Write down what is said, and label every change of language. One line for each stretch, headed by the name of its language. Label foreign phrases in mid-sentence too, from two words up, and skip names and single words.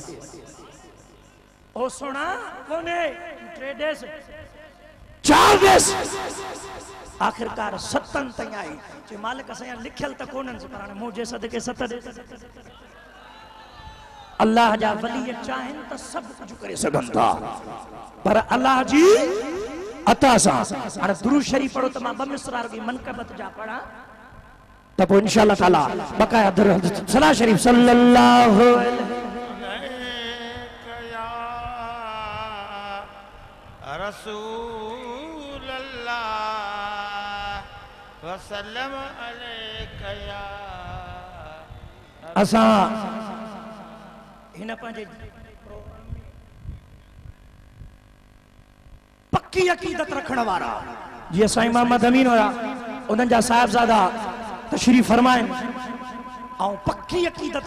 Sindhi: ओ सोना कोन्हे टे ॾेस चार ॾेस आखिरकार 7 ताईं आई जे मालिक असां लिखियल त कोन्हनि पर हाणे मुंहिंजे सदके 7 ॾेस अल्लाह जा वली चाहनि त सभु कुझु करे सघनि था पर अल्लाह जी अता सां हाणे दुरूद शरीफ पढ़ो त मां 2 मिसरा रुॻी मनक़बत जा पढ़ा त पोइ
Arabic: إن شاء الله تعالى
Sindhi: बकाया सला शरीफ सल्लल्लाहु
Arabic: رسول الله وسلم عليك يا
Sindhi: असां हिन पंहिंजे पक्की अक़ीदत रखण वारा जीअं साईं मोहम्मद अमीन हुया उन्हनि जा साहिबज़ादा तशरीफ़ फरमाइनि ऐं पक्की अक़ीदत